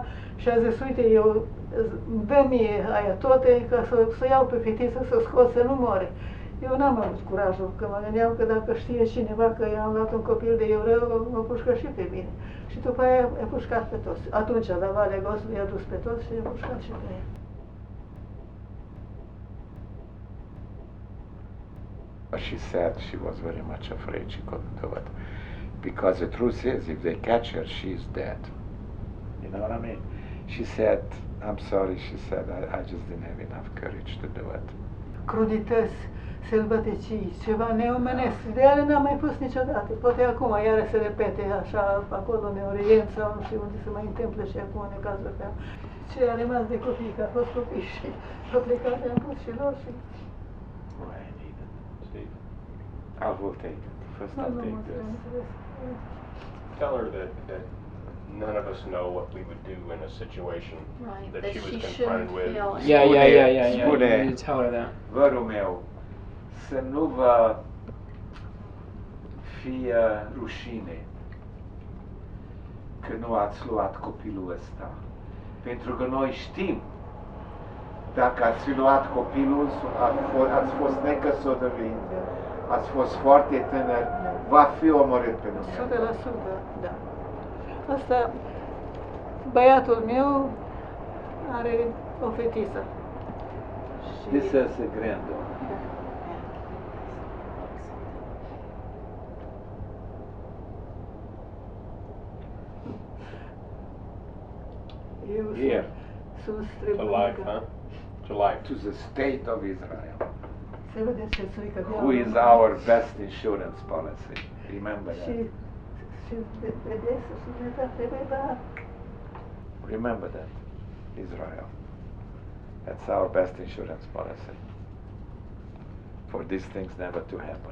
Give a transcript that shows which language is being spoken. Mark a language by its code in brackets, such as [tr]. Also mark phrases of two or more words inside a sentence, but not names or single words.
[ro] Și a zis, uite, eu dă mie aia toate ca să iau pe fetiță, să scot, să nu moare. Eu n-am avut curajul, că mă gândeam că dacă știe cineva că i-am luat un copil de evreu, mă pușcă și pe mine. Și după aia i-a pușcat pe toți. Atunci, la Valea Gosului i-a dus pe toți și i-a pușcat și pe ea. [en] She said she was very much afraid she couldn't do it. Because the truth is, if they catch her, she's dead. You know what I mean? She said, I'm sorry, she said, I just didn't have enough courage to do it. [ro] Crudități, sălbăticii, ceva neomenesc. De ele n-am mai pus niciodată. Poate acum iară se repete așa, acolo în Orient sau nu știu unde se mai întâmplă și acum în cazul meu. Ce a rămas de copii, că a fost copii și a plecat, am pus și lor și... [en] I will take it. First I'll take this. Tell her that none of us know what we would do in a situation that she was confronted with. Yeah. You need to tell her that. [ro] Vărul meu, să nu vă fie rușine că nu ați luat copilul ăsta. Pentru că noi știm, dacă ați fi luat copilul, ați fost necăsătorit, ați fost foarte tânăr, va fi omorât pe dumneavoastră. 100%, da. Asta, băiatul meu are o fetiță. [en] This is a granddaughter. Here. To life, huh? To life. To the state of Israel. [ro] Se vede ce țuică. [en] Who is our best insurance policy? Remember that. Remember that, Israel. That's our best insurance policy. For these things never to happen.